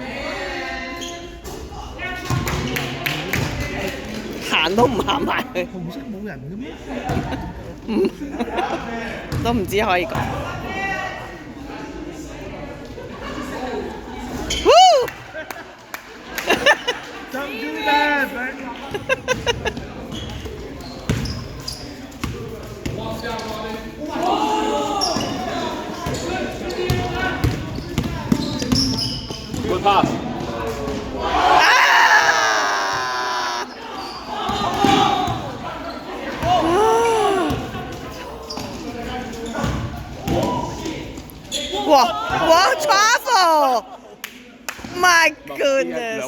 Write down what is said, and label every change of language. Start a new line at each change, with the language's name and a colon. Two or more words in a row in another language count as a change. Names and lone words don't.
Cantonese: 行都唔行埋去，要，紅色冇人嘅咩？都唔知可以講。
English: Don't do that, man.
Cantonese: 會 pass。
English: 哇 ！Travel! My
Cantonese: 兩
English: goodness！